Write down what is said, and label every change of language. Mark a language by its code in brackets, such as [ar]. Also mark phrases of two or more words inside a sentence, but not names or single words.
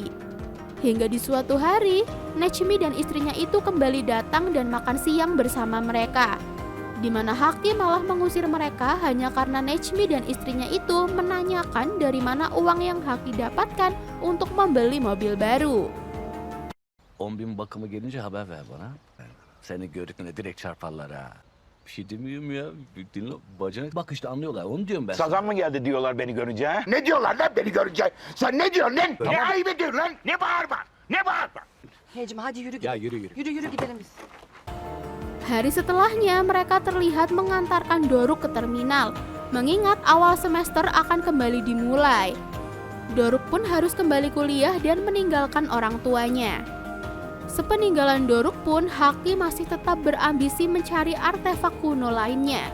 [id] Hingga di suatu hari, Nejmi dan istrinya itu kembali datang dan makan siang bersama mereka. Di mana Haki malah mengusir mereka hanya karena Nejmi dan istrinya itu menanyakan dari mana uang yang Haki dapatkan untuk membeli mobil baru. [tr] 10.000 bakımı gelince haber ver bana. Seni gördüklerinde direkt çarparlar ha. Bir şey demiyorum ya. Dinle, bacanak bak işte anlıyorlar. Onu diyorum ben. Sazan mı geldi diyorlar beni görünce ha? Ne diyorlar lan beni görünce? Sen ne diyorsun lan? Ne ayıp ediyorsun lan? Ne bağırma? Ne bağırma? Heycim hadi yürü Ya gidelim. yürü. Yürü gidelim biz. [id] Hari setelahnya mereka terlihat mengantarkan Doruk ke terminal, mengingat awal semester akan kembali dimulai. Doruk pun harus kembali kuliah dan meninggalkan orang tuanya. Sepeninggalan Doruk pun, Haki masih tetap berambisi mencari artefak kuno lainnya.